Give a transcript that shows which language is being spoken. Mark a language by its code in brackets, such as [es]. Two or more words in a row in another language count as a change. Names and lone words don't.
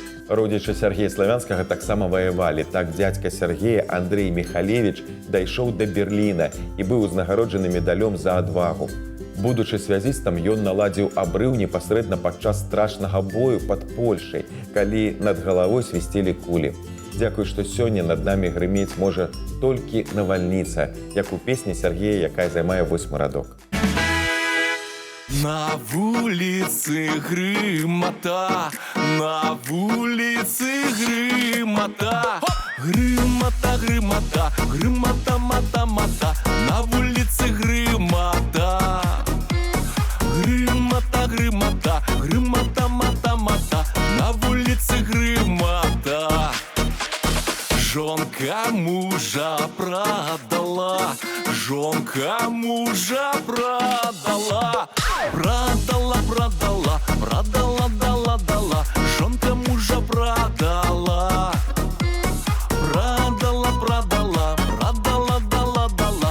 [be] Родичы Сергея Славянскага таксама ваявалі. Так дзядзька Сергея Андрей Михалевич дайшоў да Берліна і быў узнагароджаны медалём за адвагу. Будучы связістам, ён наладзіў абрыў непасрэдна падчас страшнага бою пад Польшай, калі над галавой свісцелі кулі. Дзякуй, што сёння над намі грымець можа толькі навальніца, як у песні Сергея, якая займае 8 радок. [uk] На вулиці гримота, на вулиці гримота. Гримота, гримота, гримота, мата, мата. На вулиці гримота. Гримота, гримота, гримота, мата, мата. На вулиці гримота. Жонка мужа продала, жонка мужа продала. Продала, продала, продала, дала, дала. Жонка мужа продала. Продала, продала, продала, дала, дала.